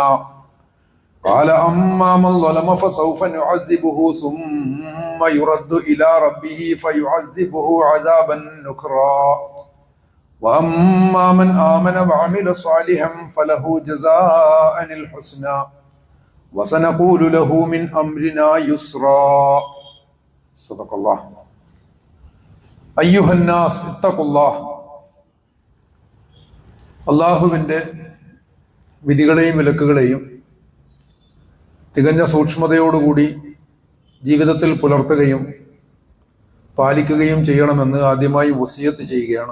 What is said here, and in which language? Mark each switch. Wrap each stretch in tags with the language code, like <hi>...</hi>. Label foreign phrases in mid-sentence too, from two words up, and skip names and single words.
<ar>قال أما من ظلم فسوف نعذبه ثم يرد إلى ربه فيعذبه عذابا نكرا وأما من آمن وعمل صالحا فله جزاء الحسنى وسنقول له من أمرنا يسرا. صدق الله. أيها الناس اتقوا الله.</ar> <ml>അള്ളാഹുവിൻ്റെ വിധികളെയും വിലക്കുകളെയും തികഞ്ഞ സൂക്ഷ്മതയോടുകൂടി ജീവിതത്തിൽ പുലർത്തുകയും പാലിക്കുകയും ചെയ്യണമെന്ന് ആദ്യമായി വസിയത്ത് ചെയ്യുകയാണ്.</ml>